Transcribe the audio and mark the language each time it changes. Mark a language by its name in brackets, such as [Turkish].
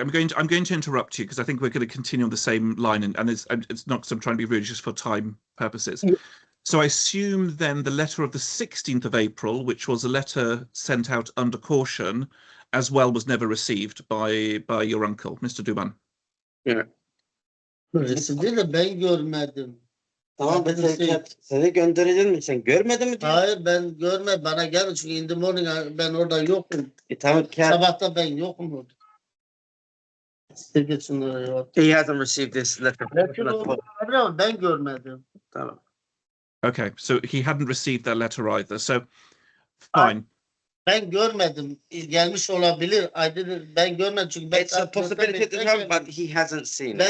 [English] I'm going to interrupt you because I think we're going to continue on the same line, and it's not because I'm trying to be rude, just for time purposes. Yeah. So I assume then the letter of the 16th of April, which was a letter sent out under caution, as well, was never received by your uncle, Mr. Duman. Yeah. [Turkish] Tamam seni gönderelim mi? Sen görmedin mi diye? Hayır ben görme bana gelin çünkü [English] in the morning [Turkish] ben orada yokum. Tamam Sabahta ben yokum orada. Silge şunları ya. [English] He hasn't received this letter. [Turkish] Ben görmedim. Tamam. [English] Okay, so he hadn't received that letter either. So fine. [Turkish] Ben görmedim. Gelmiş olabilir. Ben görmedim çünkü [English] It's a possibility to have, but he hasn't seen